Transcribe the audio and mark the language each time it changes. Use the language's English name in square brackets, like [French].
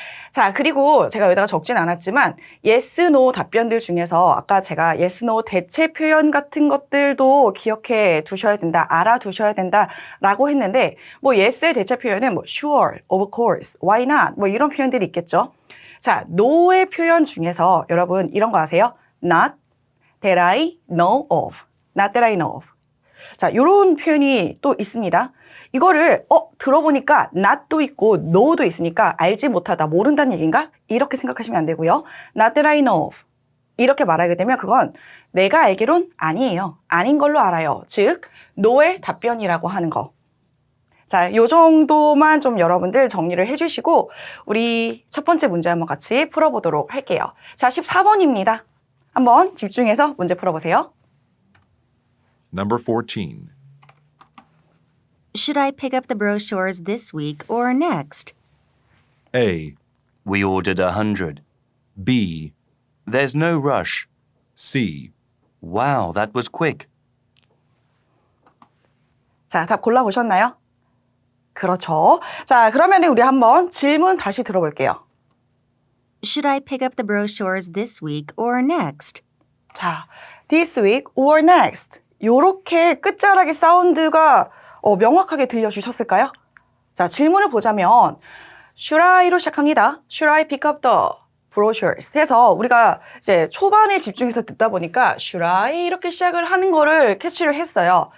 [Korean] 자, 그리고 제가 여기다가 적진 않았지만 yes, no 답변들 중에서 아까 제가 yes, no 대체 표현 같은 것들도 기억해 두셔야 된다, 알아두셔야 된다라고 했는데 뭐 yes의 대체 표현은 뭐 [English] sure, of course, why not [Korean] 뭐 이런 표현들이 있겠죠. 자, no의 표현 중에서 여러분 이런 거 아세요? [English] not that I know of, not that I know of. [Korean] 자, 이런 표현이 또 있습니다. 이거를 들어보니까 not도 있고 know도 있으니까 알지 못하다, 모른다는 얘기인가? 이렇게 생각하시면 안 되고요. [English] not that I know of. [Korean] 이렇게 말하게 되면 그건 내가 알기론 아니에요. 아닌 걸로 알아요. 즉, no의 답변이라고 하는 거. 자, 요 정도만 좀 여러분들 정리를 해주시고 우리 첫 번째 문제 한번 같이 풀어보도록 할게요. 자, 14번입니다. 한번 집중해서 문제 풀어보세요. [English] Number 14. Should I pick up the brochures this week or next? A. We ordered 100. B. There's no rush. C. Wow, that was quick. [Korean] 자, 답 골라보셨나요? 그렇죠. 자, 그러면 우리 한번 질문 다시 들어볼게요. [English] Should I pick up the brochures this week or next? 자, this week or next. [Korean] 요렇게 끝자락의 사운드가 명확하게 들려주셨을까요? 자, 질문을 보자면 Should I로 시작합니다. Should I pick up the brochures 해서 우리가 이제 초반에 집중해서 듣다 보니까 Should I 이렇게 시작을 하는 거를 캐치를 했어요.